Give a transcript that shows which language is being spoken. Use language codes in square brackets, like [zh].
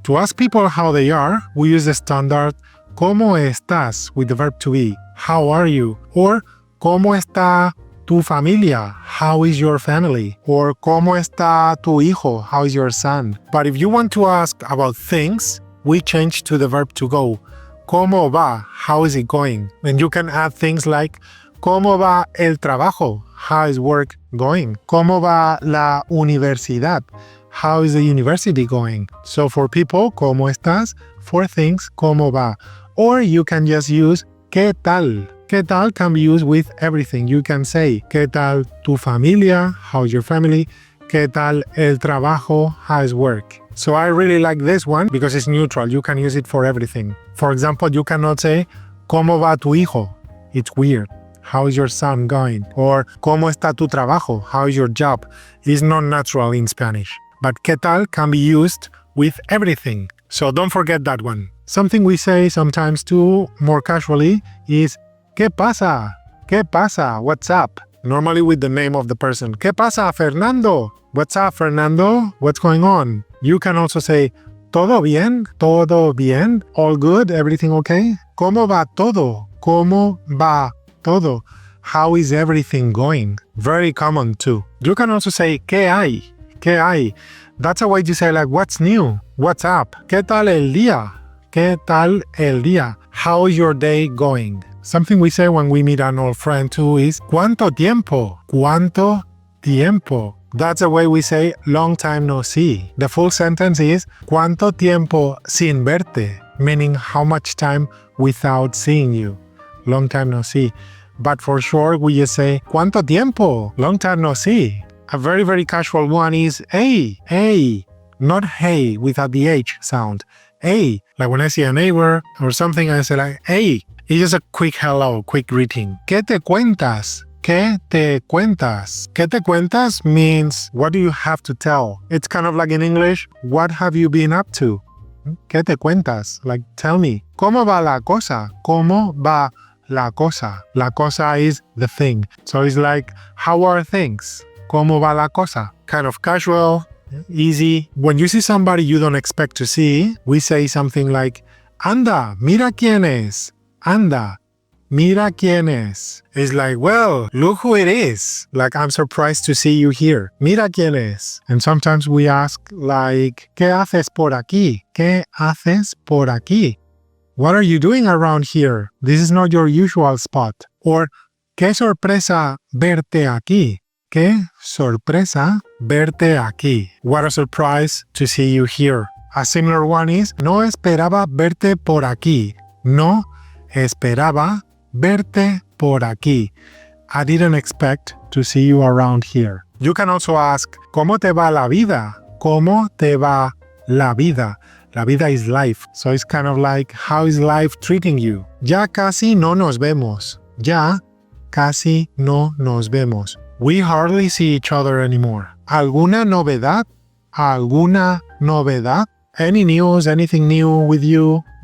[en] To ask people how they are, we use the standard [es] ¿Cómo estás? [en] With the verb to be. How are you? Or [es] ¿Cómo está tu familia? [en] How is your family? Or [es] ¿Cómo está tu hijo? [en] How is your son? But if you want to ask about things, we change to the verb to go. [es] ¿Cómo va? [en] How is it going? And you can add things like [es] ¿Cómo va el trabajo? [en] How is work going? [es] ¿Cómo va la universidad? [en] How is the university going? So for people, [es] ¿Cómo estás? [en] For things, [es] ¿Cómo va? [en] Or you can just use [es] ¿Qué tal? [en] ¿Qué tal can be used with everything. You can say [es] ¿Qué tal tu familia? [en] How's your family? [es] ¿Qué tal el trabajo? [en] How is work? So I really like this one because it's neutral. You can use it for everything. For example, you cannot say [es] ¿Cómo va tu hijo? [en] It's weird. How is your son going? Or [es] ¿Cómo está tu trabajo? [en] How is your job? It's not natural in Spanish. But [es] ¿Qué tal? [en] Can be used with everything. So don't forget that one. Something we say sometimes too, more casually, is [es] ¿Qué pasa? ¿Qué pasa? [en] What's up? Normally with the name of the person. [es] ¿Qué pasa, [en] Fernando? What's up, Fernando? What's going on? You can also say [es] ¿Todo bien? ¿Todo bien? [en] All good? Everything okay? [es] ¿Cómo va todo? ¿Cómo va todo? [en] How is everything going? Very common too. You can also say [es] ¿Qué hay? ¿Qué hay? [en] That's a way to say like what's new? What's up? [es] ¿Qué tal el día? ¿Qué tal el día? [en] How is your day going? Something we say when we meet an old friend too is [es] ¿Cuánto tiempo? ¿Cuánto tiempo? [en] That's a way we say long time no see. The full sentence is [es] ¿Cuánto tiempo sin verte? [en] Meaning how much time without seeing you. Long time no see. But for short, we just say [es] ¿Cuánto tiempo? [en] Long time no see. A very, very casual one is hey, hey. Not hey without the H sound. Hey, like when I see a neighbor or something, I say like hey. It's just a quick hello, quick greeting. [es] ¿Qué te cuentas? ¿Qué te cuentas? ¿Qué te cuentas? [en] Means what do you have to tell? It's kind of like in English, what have you been up to? [es] ¿Qué te cuentas? [en] Like tell me. [es] ¿Cómo va la cosa? ¿Cómo va la cosa? La cosa [en] is the thing. So it's like, how are things? [es] ¿Cómo va la cosa? [en] Kind of casual, easy. When you see somebody you don't expect to see, we say something like, [es] Anda, mira quién es. Anda, mira quién es. [en] It's like, well, look who it is. Like, I'm surprised to see you here. [es] Mira quién es. [en] And sometimes we ask like, [es] ¿Qué haces por aquí? ¿Qué haces por aquí? [en] What are you doing around here? This is not your usual spot. [es] Or, qué sorpresa verte aquí. Qué sorpresa verte aquí. [en] What a surprise to see you here. A similar one is, [es] no esperaba verte por aquí. No esperaba verte por aquí. [en] I didn't expect to see you around here. You can also ask, [es] ¿Cómo te va la vida? ¿Cómo te va la vida? [en] La vida is life, so it's kind of like, how is life treating you? [es] Ya casi no nos vemos. Ya casi no nos vemos. [en] We hardly see each other anymore. [es] ¿Alguna novedad? ¿Alguna novedad? [en] Any news, anything new with you?